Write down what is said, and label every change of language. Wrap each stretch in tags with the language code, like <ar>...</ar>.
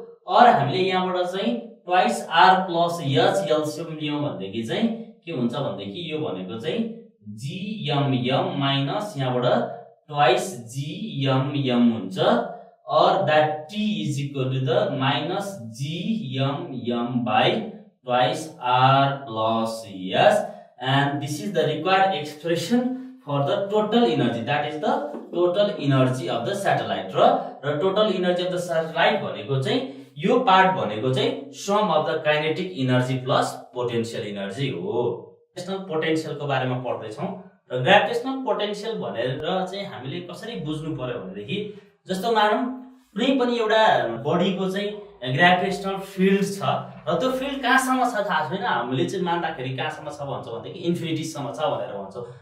<ne>और हामीले यहाँबाट चाहिँ ट्वाइस r प्लस h एलसियम लियौं भनेदेखि चाहिँ के हुन्छ भनेदेखि यो भनेको चाहिँ gmm माइनस यहाँबाट ट्वाइस gmm हुन्छ, और that t is equal to the minus gmm by twice r plus h,</ne> <en>and this is the required expression for the total energy, that is the total energy of the satellite. र total energy of the satellite</en> <ne>भनेको चाहिँ यो part भनेको चाहिँ</ne> <en>sum of the kinetic energy plus potential energy</en> <ne>हो। Gravitational पोटेन्शियलको बारेमा पढ्दै छौं र ग्रेभिटेशनल पोटेन्शियल भनेर चाहिँ हामीले कसरी बुझ्नु पर्यो भनेदेखि जस्तो मानौं कुनै पनि एउटा बडीको चाहिँ ग्रेभिटेशनल फिल्ड छ र त्यो फिल्ड कहाँसम्म छ थाहा छैन, हामीले चाहिँ मान्दाखेरि कहाँसम्म छ भन्छ भनेदेखि इन्फिनिटीसम्म छ भनेर भन्छौं।</ne>